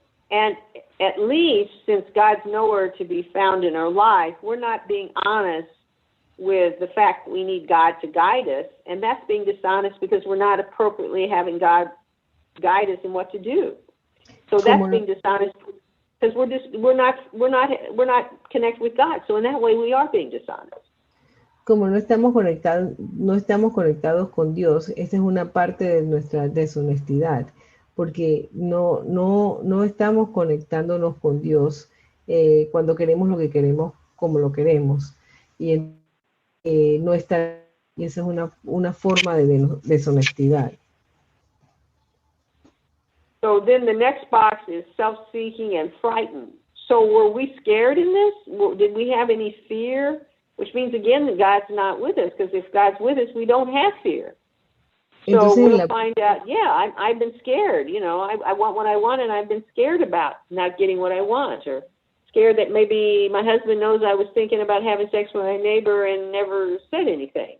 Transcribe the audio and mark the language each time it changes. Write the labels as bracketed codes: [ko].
[en] And at least, since God's nowhere to be found in our life, we're not being honest with the fact that we need God to guide us, and that's being dishonest because we're not appropriately having God guide us in what to do. So that's being dishonest because we're not connected with God. So in that way, we are being dishonest. [es] Como no estamos conectados con Dios, esa es una parte de nuestra deshonestidad, porque no estamos conectándonos con Dios cuando queremos lo que queremos, como lo queremos, y no está, y esa es una forma de deshonestidad. [en] So then the next box is self-seeking and frightened. So were we scared in this? Did we have any fear? Which means, again, that God's not with us, because if God's with us, we don't have fear. So [es] Entonces, [en] we'll find out, I've been scared. You know, I want what I want, and I've been scared about not getting what I want, or scared that maybe my husband knows I was thinking about having sex with my neighbor and never said anything.